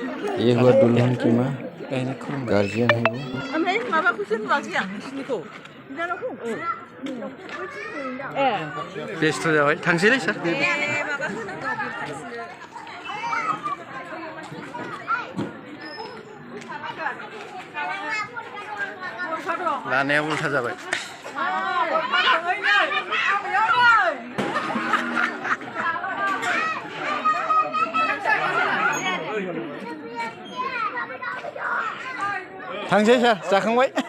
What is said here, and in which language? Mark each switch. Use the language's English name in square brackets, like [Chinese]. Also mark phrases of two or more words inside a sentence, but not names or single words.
[Hindi] ये हुआ दुल्हन की माँ गार्जियन है वो [Bodo] ओमफ्राय माबाखौसो नुवाखै आं नोंसिनिखौ बेस्थ' जाबाय थांसैलै सार लानाया उल्था जाबाय थांसै सार जाखांबाय